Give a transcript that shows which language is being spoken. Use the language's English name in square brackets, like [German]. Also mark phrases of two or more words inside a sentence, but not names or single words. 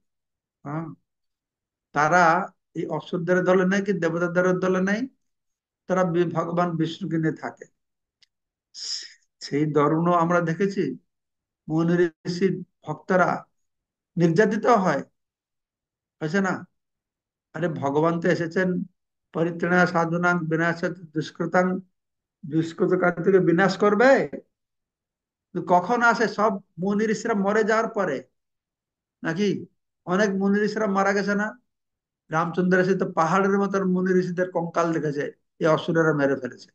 [Bangla] হ্যাঁ, তারা এই অসুরদের দলে নেই কি দেবতাদের দলে নেই, তারা ভগবান বিষ্ণুকে নিয়ে থাকে। সেই দরুণও আমরা দেখেছি, মুনি ঋষি ভক্তরা নির্যাতিত হয়, হয়েছে না? আরে ভগবান তো এসেছেন [Sanskrit] পরিত্রাণায় সাধুনাং বিনাশায় দুষ্কৃতাং, [Bangla] দুষ্কৃত কাজ থেকে বিনাশ করবে। তো কখন আসে? সব মুনি ঋষিরা মরে যাওয়ার পরে, নাকি? অনেক মুনি ঋষিরা মারা গেছে না? রামচন্দ্র এসে তো পাহাড়ের মতন মুনি ঋষিদের কঙ্কাল দেখেছে, এই অসুরেরা মেরে ফেলেছে।